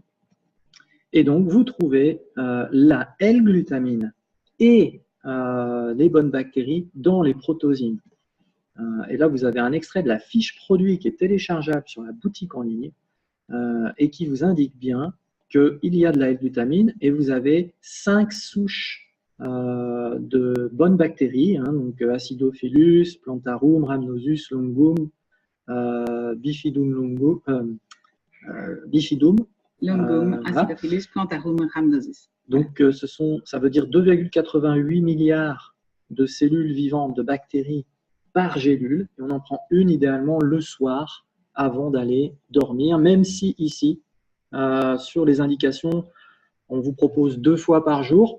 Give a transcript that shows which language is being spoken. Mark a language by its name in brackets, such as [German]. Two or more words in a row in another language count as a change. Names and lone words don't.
[French] Et donc, vous trouvez la L-glutamine et les bonnes bactéries dans les protozymes. Et là, vous avez un extrait de la fiche produit qui est téléchargeable sur la boutique en ligne et qui vous indique bien qu'il y a de la L-glutamine et vous avez 5 souches de bonnes bactéries, hein, donc Acidophilus, Plantarum, Rhamnosus, Longum, Bifidum Longum, Acidophilus, Plantarum, Rhamnosus. Donc, ça veut dire 2,88 milliards de cellules vivantes, de bactéries par gélule. Et on en prend une idéalement le soir avant d'aller dormir, même si ici, sur les indications, on vous propose 2 fois par jour.